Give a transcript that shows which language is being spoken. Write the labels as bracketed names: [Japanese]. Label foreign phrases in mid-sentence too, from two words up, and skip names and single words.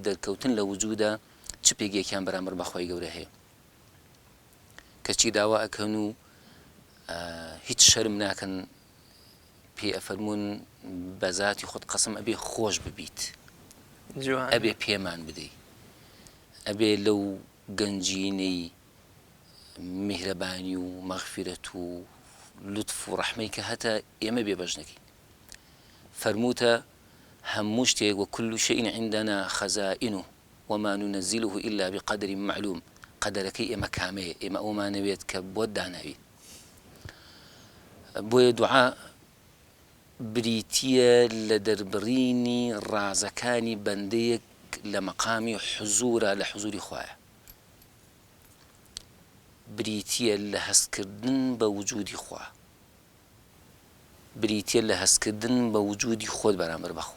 [Central Kurdish] دەرکەوتن لە وجودە چ پێگێکیان بەرامبەر بەخوای گەورە هەیە کەچی داوا ئەکەن و هیچ شەرم ناکەن پێ ئەفەرمونون بە ذاتی خۆت قەسم ئەبێ خۆش ببیت، ئەبێ پێمان بدەی، ئەبێ لەو گەنجینەی میهرەبانی و مەغفیرەت و لطف و ڕەحمەی کە هەتا ئێمە بێبەژنەکەی. فەرمووتە هەموو شتێک [Arabic] وكل شيء عندنا خزائنه وما ننزله إلا بقدر معلوم. [Central Kurdish] قەدەرەکەی ئێمە کامەیە، ئێمە ئەومانەوێت کە بۆت داناوی. بۆیە دوعا بریتیە لە دەربڕینی ڕازەکانی بەندەیەک لە مەقامی حزورە لە حزوری خوایە، بریتیە لە هەستکردن بە وجودی خوا، بریتیە لە هەستکردن بە وجودی خۆت بەرامبەر بەخوا.